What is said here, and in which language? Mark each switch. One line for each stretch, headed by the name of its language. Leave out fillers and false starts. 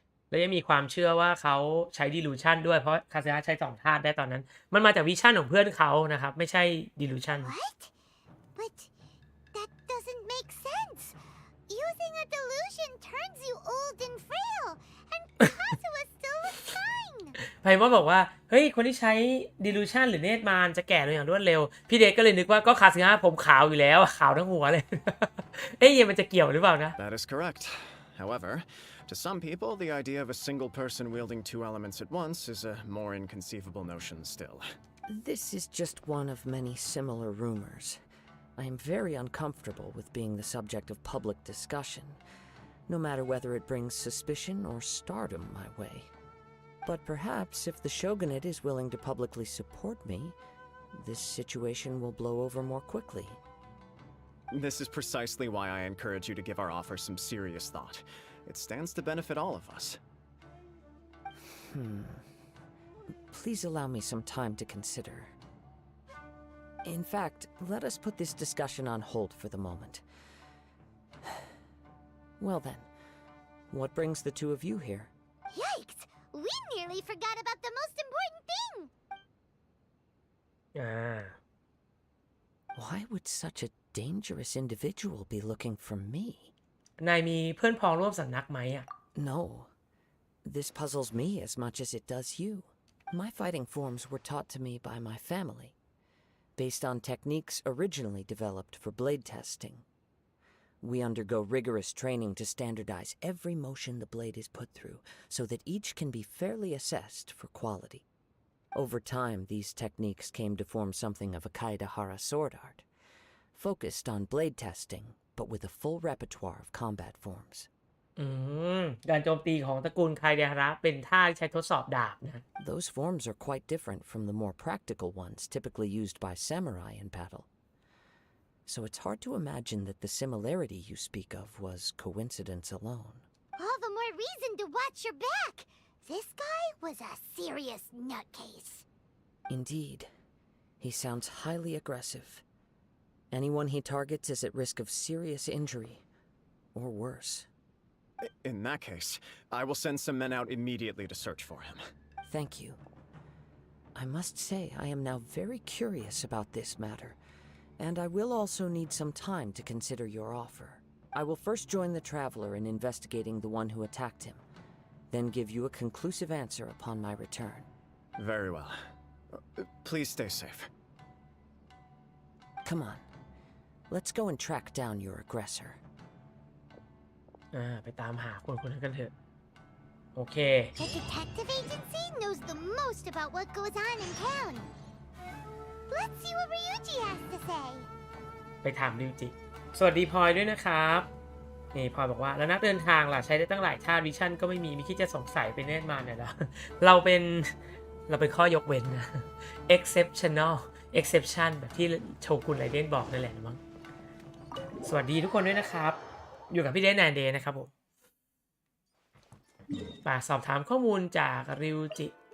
Thai: แล้วยังมีความเชื่อว่าเขาใช้ดิลูชันด้วยเพราะคาสึฮะใช้2ธาตุได้ตอนนั้นมันมาจากวิชั่นของเพื่อนเขานะครับไม่ใช่ดิลูชัน
English: What? But that doesn't make sense. Using a delusion turns you old and frail, and Kazuha still looks fine.
Thai: ไพมอนบอกว่าเฮ้ยคนที่ใช้ดิลูชันหรือเนตรมารจะแก่ลงอย่างรวดเร็วพี่เด็กก็เลยนึกว่าก็คาสึฮะผมขาวอยู่แล้วขาวทั้งหัวเลย มันจะเกี่ยวหรือเปล่านะ
English: That is correct. However, to some people, the idea of a single person wielding two elements at once is a more inconceivable notion still. This is just one of many similar rumors. I am very uncomfortable with being the subject of public discussion, no matter whether it brings suspicion or stardom my way. But perhaps if the shogunate is willing to publicly support me, this situation will blow over more quickly. This is precisely why I encourage you to give our offer some serious thought. It stands to benefit all of us. Please allow me some time to consider. In fact, let us put this discussion on hold for the moment. Well then, what brings the two of you here? Yikes! We nearly forgot about the most important thing! Why would such a dangerous individual be looking for me?
Thai: นายมีเพื่อนพ้องร่วมสำนักไหมอ่ะ
English: No. This puzzles me as much as it does you. My fighting forms were taught to me by my family, based on techniques originally developed for blade testing. We undergo rigorous training to standardize every motion the blade is put through so that each can be fairly assessed for quality. Over time, these techniques came to form something of a Kaedahara sword art, focused on blade testing, but with a full repertoire of combat forms.
Thai: การโจมตีของตระกูลไคเดฮาระเป็นท่าที่ใช้ทดสอบดาบนะ
English: Those forms are quite different from the more practical ones typically used by samurai in battle. So it's hard to imagine that the similarity you speak of was coincidence alone. All the more reason to watch your back! This guy was a serious nutcase. Indeed. He sounds highly aggressive. Anyone he targets is at risk of serious injury, or worse. In that case, I will send some men out immediately to search for him. Thank you. I must say I am now very curious about this matter, and I will also need some time to consider your offer. I will first join the traveler in investigating the one who attacked him, then give you a conclusive answer upon my return. Very well. Please stay safe. Come on. Let's go and track down your aggressor.
Thai: ไปตามหาคนคนนั้นกันเถอะโอเค
English: The detective agency knows the most about what goes on in town. Let's see what Ryuji has to say.
Thai: ไปถามริวจิ สวัสดีพลอยด้วยนะครับนี่พลอยบอกว่าแล้วนักเดินทางล่ะใช้ได้ตั้งหลายชาติวิชั่นก็ไม่มีคิดจะสงสัยไปเน่นมาเนี่ยแล้ว เราเป็นข้อยกเว้นนะ exception แบบที่โชกุนไรเดนบอกนั่นแหละมั้งสวัสดีทุกคนด้วยนะครับอยู่กับพี่เดนแอนเดย์นะครับผมมาสอบถามข้อมูลจากริวจิ